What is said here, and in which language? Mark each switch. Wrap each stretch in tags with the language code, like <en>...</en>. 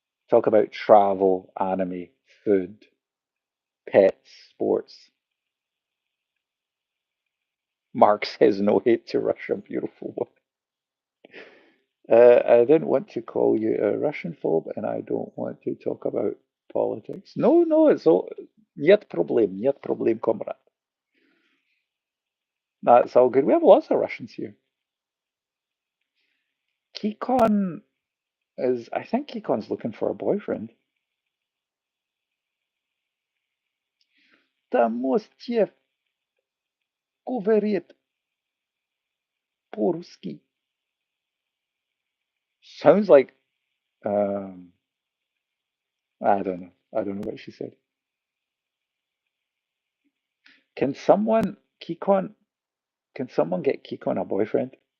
<en>Talk about travel, anime, food, pets, sports. Mark says no hate to Russia, beautiful one. I didn't want to call you a Russian phobe, and I don't want to talk about politics. No, no, it's all.</en> <ru>Нет проблем, comrade.</ru> <en>That's all good. We have lots of Russians here. Kikon I think Kikon's looking for a boyfriend.</en> <ru>Там мостьев говорит по-русски.</ru> <en>Sounds like, um, I don't know. I don't know what she said. Can someone, Kikon, can someone get Kikon a boyfriend?</en>